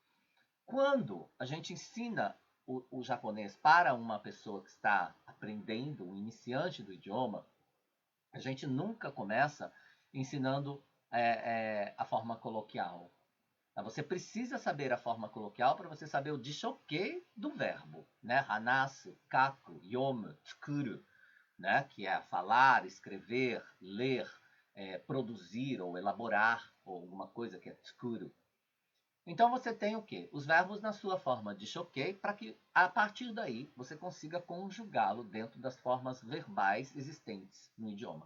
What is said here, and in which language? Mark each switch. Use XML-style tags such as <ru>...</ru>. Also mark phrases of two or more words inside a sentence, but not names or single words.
<pt>Quando a gente ensina o japonês para uma pessoa que está aprendendo, um iniciante do idioma, a gente nunca começa ensinando a forma coloquial. Você precisa saber a forma coloquial para você saber o dishoke do verbo, né?</pt> <ja>話す、書く、読む、作る,</ja> <pt>né? Que é falar, escrever, ler, produzir ou elaborar, ou alguma coisa que é tsukuru. Então você tem o quê? Os verbos na sua forma de choquei, para que a partir daí você consiga conjugá-lo dentro das formas verbais existentes no idioma.</pt>